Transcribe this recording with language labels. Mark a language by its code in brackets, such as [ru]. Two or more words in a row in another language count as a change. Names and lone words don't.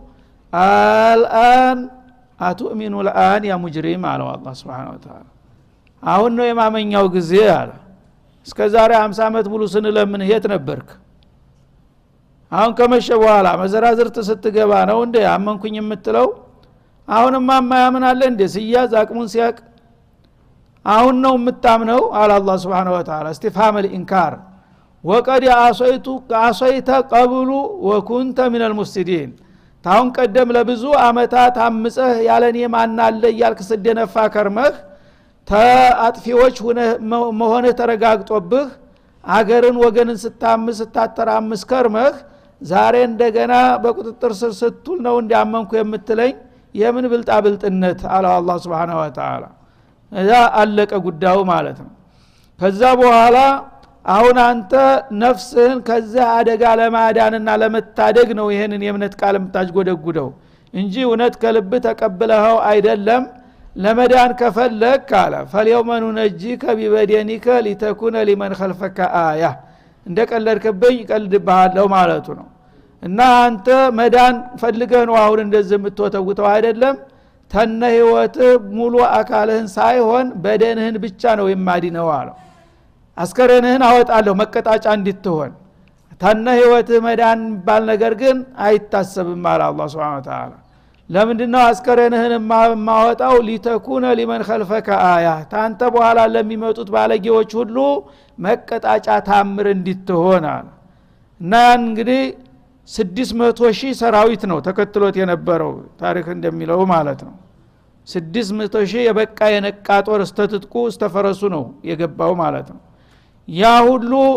[ar] الآن أتؤمن [am] الآن [ar] يا مجرم [am] አለው አላህ [ar] سبحانه وتعالى። [am] አሁን ነው የማመኛው ጊዜ አለ። እስከዛሬ 50 ዓመት ሙሉ ስንለምን የት ነበርክ? አሁን ከመሸ በኋላ መዘራዝርት ስትገባ ነው እንዴ አመንኩኝ የምትለው? አሁንማ ማያምን አለ እንዴ ሲያዝ አቅሙን ሲያቅ? አሁን ነው የምታምነው አለ አላህ [ar] سبحانه وتعالى። استفهام الانكار وقد عصيت قبل وكنت من المفسدين [am] ታውን ቀደም ለብዙ አመታት አምፀህ ያለኔ ማን አለ ያልክ ስደነፋ ከርመህ ተአጥፊዎች መሆነ ተረጋግጦብህ አገርን ወገንን ስታምስ ስታተራምስ ከርመህ ዛሬ እንደገና በቁጥጥር ስር ስትል ነው እንዲያመንኩ የምትለኝ? የምን ብልጣ ብልጥነት አለ አላህ [ar] سبحانه وتعالى። [am] እዛ አለቀ ጉዳዩ ማለት ነው። ከዛ በኋላ አሁን አንተ ነፍስህን ከዛ አደጋ ለማዳንና ለመታደግ ነው ይሄንን የእምነት ቃል የምታጅጎደጉደው እንጂ እውነት ከልብ ተቀብለኸው አይደለም። ለመዳን ከፈለክ አለ فاليوم [ar] ننجيك ببدنك لتكون لمن خلفك آية [am] እንደቀለድከብኝ ቀልድብሃለሁ ማለቱ ነው። እና አንተ መዳን ፈልገህ ነው አሁን እንደዚህ የምትወተውተው አይደለም። ተነ ህይወት ሙሉ አካልህን ሳይሆን በደንህን ብቻ ነው የማዲነው አለው። አስከረንህን አወጣለሁ መቀጣጫ እንድትሆን ተነ ህይወት መዳን ባል ነገር ግን አይታሰብም አለ አላህ [ar] سبحانه وتعالى። [am] ለምንድነው አስከረንህን ማወጣው? [ar] لتكون لمن خلفك آية [am] ታንተ በኋላ ለሚመጡት ባለጌዎች ሁሉ መቀጣጫ ታምር እንድትሆን አለ። እና እንግዲህ 600,000 ሰራዊት ነው ተከትሎት የነበረው ታሪክ እንደሚለው ማለት ነው። 600,000 የበቃ የነቃ ጦር እስተትጥቁ እስተፈረሱ ነው የገባው ማለት ነው። ያ ሁሉ